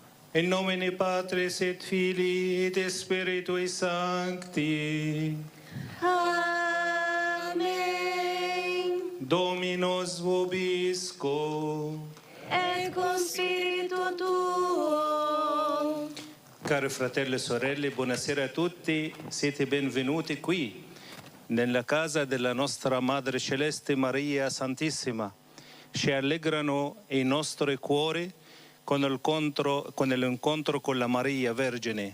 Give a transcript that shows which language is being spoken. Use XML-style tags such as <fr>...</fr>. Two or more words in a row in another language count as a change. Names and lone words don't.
<la>In nomine Patris et Filii et Spiritui Sancti. Amen. Dominus vobiscum. Et con spiritu tuo.</la> <it>Cari fratelli e sorelle, buonasera a tutti. Siete benvenuti qui, nella casa della nostra Madre Celeste Maria Santissima. Ci allegrano i nostri cuori con l'incontro con la Maria Vergine.</it>